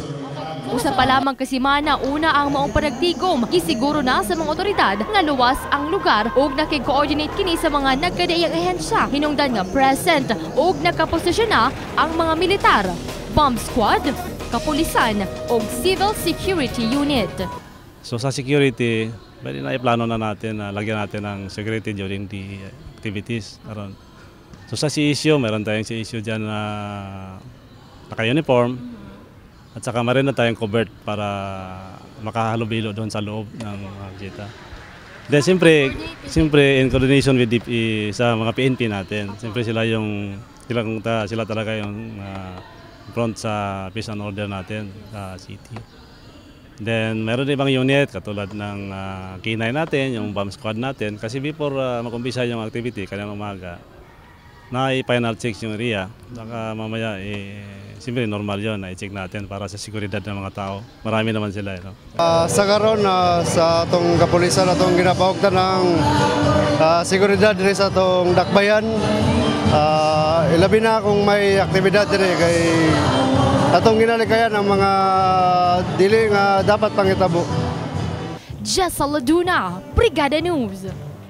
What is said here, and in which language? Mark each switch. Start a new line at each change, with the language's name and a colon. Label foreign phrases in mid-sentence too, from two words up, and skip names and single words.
Cebuano: Usa pa lamang kasimana una ang maong panagtigom, gisiguro na sa mga otoridad nga luwas ang lugar ug nakig-coordinate kini sa mga nagkadaiyang ahensya. Hinungdan nga present ug nakaposisyon na ang mga militar,
English: bomb squad,
Cebuano: kapulisan ug
English: civil security unit.
Filipino: So sa security, pwede na iplano na natin na lagyan natin ng security
English: during the activities.
Filipino: So sa CISU, meron tayong CISU dyan na naka-uniform at saka meron na tayong covert para makahalubilo doon sa loob ng kita. Then siyempre
English: in coordination with DPE
Filipino: sa mga PNP natin, siyempre sila talaga yung front sa
English: peace and order
Filipino: natin sa city. Then meron ibang unit katulad ng K9 natin, yung
English: bomb squad
Filipino: natin kasi before makumpisa yung activity kanina umaga, na-
English: final check
Filipino: yung area. Saka mamaya, siyempre normal yun, na-check natin para sa seguridad ng mga tao. Marami naman sila.
Cebuano: Sa karon sa itong kapulisan na itong ginapahugtan ng seguridad rin sa itong Dakbayan, ilabi na kung may aktibidad rin kay atong ginalikayan ang mga dili nga dapat pangitabo. Jessa Laduna, Brigada News.